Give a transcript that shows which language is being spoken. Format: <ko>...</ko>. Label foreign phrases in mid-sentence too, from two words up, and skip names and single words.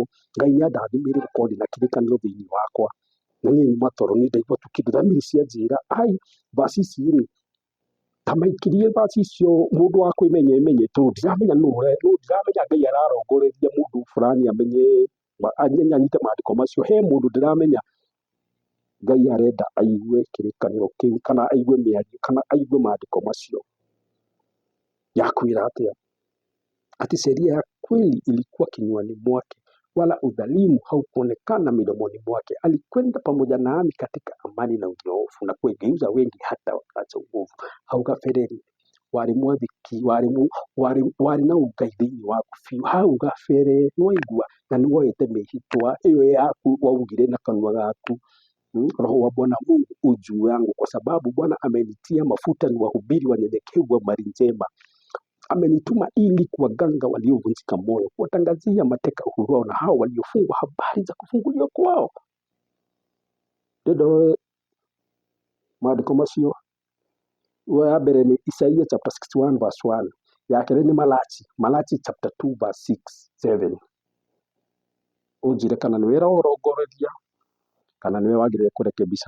<ki>Ngai nĩandathimĩire gũkorwo ndĩ na kĩrĩkanĩro thĩinĩ wakwa, na niĩ nyuma toro nĩ ndaigua tu kĩndũ thamiri cianjĩra vaci ici rĩ, ta maikirie vaci icio mũndũ wa kwĩmenya emenye, tondũ ndiramenya ndiramenya Ngai ararongoreria mũndũ fulani amenye anyite maandĩko macio. He mũndũ ndiramenya Ngai arenda aigue kĩrĩkanĩro kĩu, kana aigue mĩario, kana aigue maandĩko macio. Yakwĩra atĩa?</ki> <sw>Ati sheria ya kweli ilikuwa kinywani mwake, wala udhalimu haukuonekana midomoni mwake. Alikwenda pamoja nami katika amani na unyoofu, na kuwageuza wengi hata wakaacha uovu.</sw> <ki>Hau gabere warĩ mwathiki, warĩ na ũngai thĩinĩ waku biũ. Hau gabere nĩwaigua, na nĩwoete mĩhĩtwa ĩyo yaku waugire na kanua gaku.</ki> <sw>Roho wa Bwana Mungu u juu yangu, kwa sababu Bwana amenitia mafuta ni wahubiri wanyenyekevu wa habari njema. Amenituma ili kuwaganga waliovunjika moyo, kuwatangazia mateka uhuru wao, na hao waliofungwa habari za kufunguliwa kwao.</sw> <ki>Ndio maandĩko macio. Ya mbere nĩ Isaia</ki> <en>chapter 61 verse 1,</en> <ki>ya kerĩ nĩ Malachi</ki> <en>chapter 2 verse 6-7.</en> <ki>Ũnjĩre kana nĩwe ũrongoreria kana nĩwe wagĩrĩire kũrekebisha.</ki>